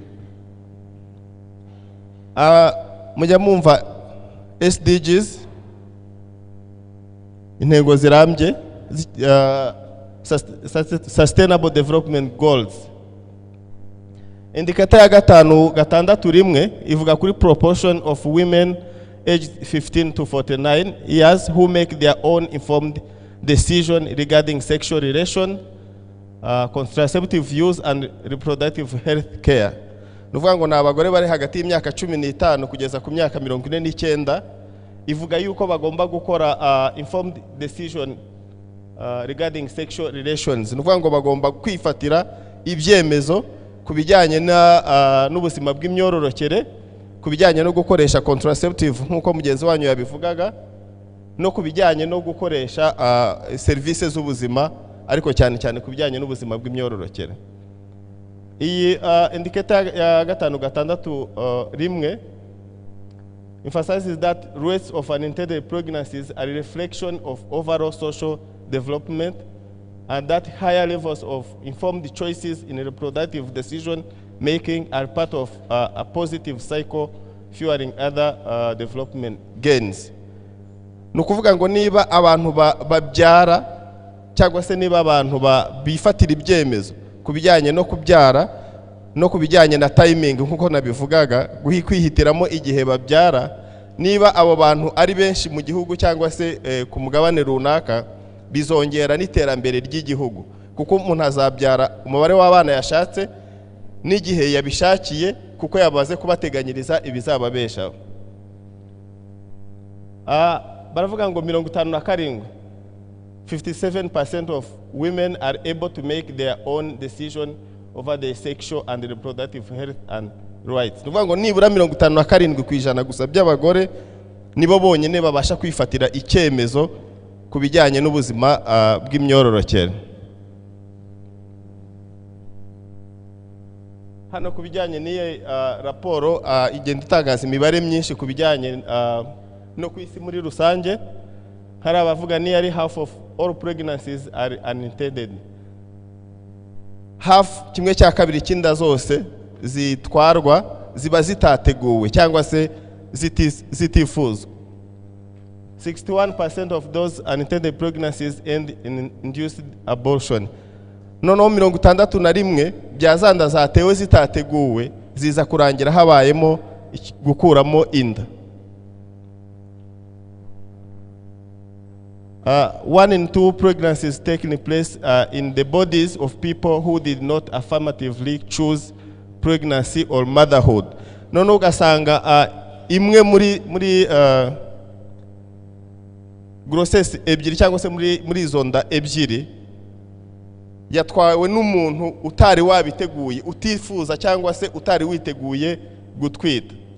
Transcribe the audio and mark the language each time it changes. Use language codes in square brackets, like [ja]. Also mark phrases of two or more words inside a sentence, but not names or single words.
[rw] Mujya mwumva SDGs, intego zirambye, [en] Sustainable Development Goals. [rw] Indikator ya 5.6 ivuga kuri [en] proportion of women aged 15 to 49 years who make their own informed decision regarding sexual relation, contraceptive use and reproductive health care. [rw] Nuvuga ngo n'abagore bari hagati y'imyaka 15 kugeza ku myaka 49, ivuga yuko bagomba gukora [en] informed decision regarding sexual relations. [rw] Nuvuga ngo bagomba kwifatira ibyemezo kubijyanye n'ubuzima bw'imyororokere, kubijyanye no gukoresha contraceptive nkuko mugenzi wanyu yabivugaga, no kubijyanye no gukoresha services z'ubuzima, ariko cyane cyane kubijyanye n'ubuzima bw'imyororokere. iyi indicator ya gatanu gatandatu rimwe [en] emphasizes that rates of unintended pregnancies are a reflection of overall social development, and that higher levels of informed choices in reproductive decision making are part of a positive cycle fueling other development gains. [rw] Nukuvuga ngo niba abantu babyara cyangwa se niba abantu bifatira ibyemezo kubijyanye no kubyara no kubijyanye na timing nkuko nabivugaga kwihitiramo igihe babyara, niba abo bantu ari benshi mu gihugu cyangwa se ku mugabane runaka, bizongera n'iterambere ry'igihugu, kuko umuntu azabyara umubare w'abana yashatse n'igihe yabishakiye, kuko yabaze kubateganyiriza ibizababeshaho. Baravuga ngo [en] 57% of women are able to make their own decision over their sexual and reproductive health and rights. [rw] Nuvuga ngo nibura 57% gusa by'abagore nibo bonyine babasha kwifatira icyemezo kubijyanye n'ubuzima bw'imyororokere. Hano kubijyanye n'iyi raporo igenda itangaza imibare myinshi kubijyanye no ku isi muri rusange. Hari abavuga [en] nearly half of all pregnancies are unintended. Half, [rw] kimwe cya kabiri cy'inda zose zitwarwa ziba zitateguwe cyangwa se zitifuzwa. [en] 61% of those unintended pregnancies end in induced abortion. [rw] Noneho 61% byazanda zatewe zitateguwe ziza kurangira habayemo gukuramo inda. [en] 1 in 2 pregnancies taking place in the bodies of people who did not affirmatively choose pregnancy or motherhood. [rw] Noneho ugasanga imwe muri grossesse ebyiri cyangwa se muri izo nda ebyiri yatwawe n'umuntu utari wabiteguye, utifuza cyangwa se utari witeguye gutwita.